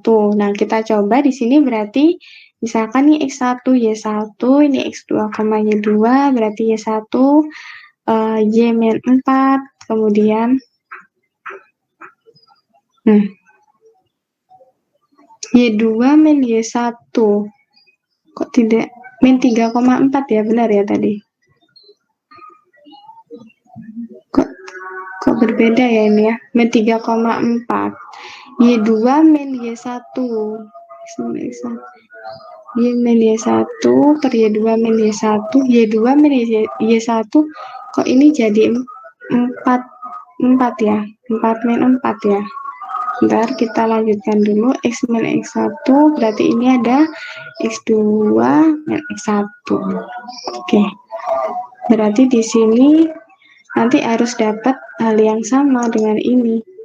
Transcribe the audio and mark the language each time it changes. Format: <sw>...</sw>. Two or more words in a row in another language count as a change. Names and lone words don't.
<id>Nah, kita coba di sini berarti misalkan nih X1 Y1, ini X2, Y2, berarti Y1 Y min 4, kemudian Y2 min Y1. Kok tidak min 3,4 ya, benar ya tadi? Kok berbeda ya ini ya, min 3,4. Y2 min Y1. Y min Y1 per Y2 min Y1. Y2 min Y1. Kok ini jadi 4 ya? 4 min 4 ya? Bentar, kita lanjutkan dulu. X min X1, berarti ini ada X2 min X1. Oke. Berarti di sini nanti harus dapat hal yang sama dengan ini.</id>